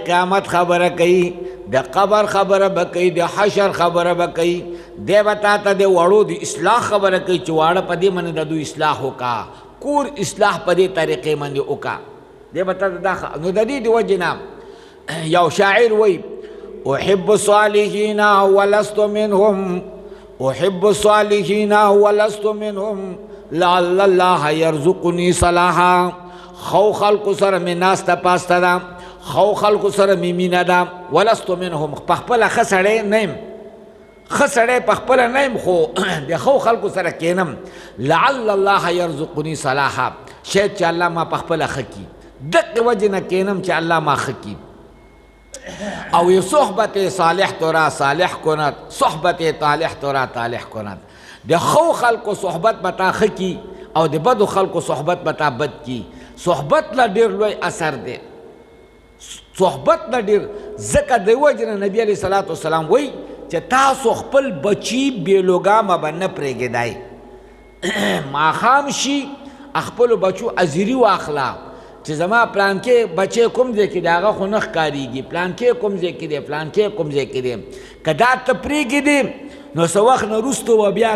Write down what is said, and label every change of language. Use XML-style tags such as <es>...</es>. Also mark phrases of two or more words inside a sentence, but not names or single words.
<ps>قیامت خبره کوي د قبر خبره به کوي د حشر خبره به کوي دی به تا ته د وړو د اصلاح خبره کوي چې واړه په دې باندې د دوی اصلاح وکړه کور اصلاح په دې طریقې باندې وکړه دی به تا ته دا نو د دې د وجې نه یو شاعر وایي</ps> <ar>احب الصالحین ولست منهم احب الصالحین ولست منهم لعل الله يرزقني صلاحا.</ar> <ps>خو خلق سره می ناسته پاسته ده خو خلق سره می مینه ده</ps> <ar>ولست منهم</ar> <ps>په خپله ښه سړی نه یم ښه سړی په خپله نه یم خو د ښو خلقو سره کښېنم</ps> <ar>لعل الله يرزقني صلاحا</ar> <ps>شاید چې الله ما په خپله ښه کړي دقې وجې نه کښېنم چې الله ما ښه کړي.</ps> <fa>او یہ صحبت صالح تو را صالح کند صحبت طالح تو را طالح کند.</fa> <ps>د خو خلق صحبت بتا خکی او د بدو خلق صحبت بتا بد کی. صحبت لا ډیر لوی اثر دی صحبت لا ډیر ځکه د وجه نبی</ps> <ar>علیه الصلاۃ والسلام</ar> <ps>وی چې تاسو خپل بچی بیلوګامه به نه پرېږدئ ماښام شي خپلو بچو ازیري واخله چې زما پلانکې بچی کوم ځای کې دی هغه خو نه ښکارېږي پلانکې کوم ځای کې دی پلانکې کوم ځای کې دی که دا ته پرېږدې نو څه وخت نه وروسته به بیا</ps>